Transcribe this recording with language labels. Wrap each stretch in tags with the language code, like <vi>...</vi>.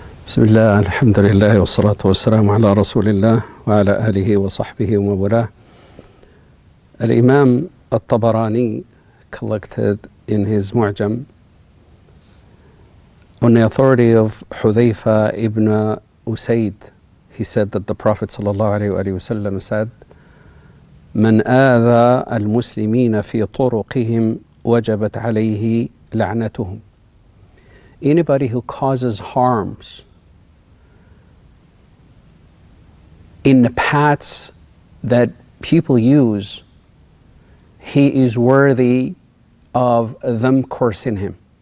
<ar>بسم الله الحمد لله والصلاة والسلام على رسول الله وعلى آله وصحبه ومن والاه.</ar> <en>Al-Imam al-Tabarani collected in his Mu'jam on the authority of Hudhayfa ibn Usayd. He said that the Prophet ﷺ said,</en> <ar>من آذى المسلمين في طرقهم وجبت عليه لعنتهم.</ar> <en>Anybody who causes harms in the paths that people use, he is worthy of them cursing him.</en>